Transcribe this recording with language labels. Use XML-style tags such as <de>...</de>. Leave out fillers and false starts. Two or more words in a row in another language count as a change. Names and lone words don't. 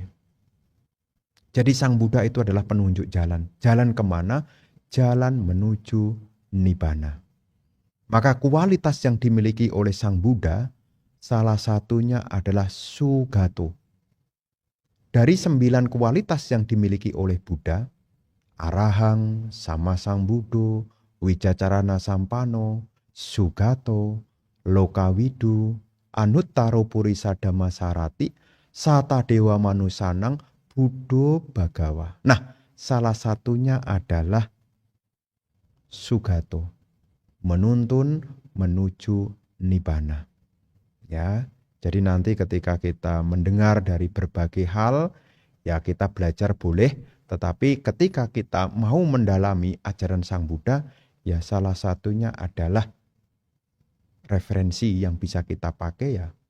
<id>Jadi Sang Buddha itu adalah penunjuk jalan. Jalan kemana? Jalan menuju Nibbana. Maka kualitas yang dimiliki oleh Sang Buddha, salah satunya adalah Sugato. Dari 9 kualitas yang dimiliki oleh Buddha,</id> <pi>Arahang, Sama Sang Buddho, Wicacarana Sampano, Sugato, Lokawidu, Anuttaro Purisa Dhammasarati, Sata Dewa Manusanang, Buddho Bhagawa.</pi> <id>Nah, salah satunya adalah Sugato, menuntun menuju Nibbana. Ya, jadi nanti ketika kita mendengar dari berbagai hal, ya kita belajar boleh, tetapi ketika kita mau mendalami ajaran Sang Buddha, ya salah satunya adalah referensi yang bisa kita pakai ya</id>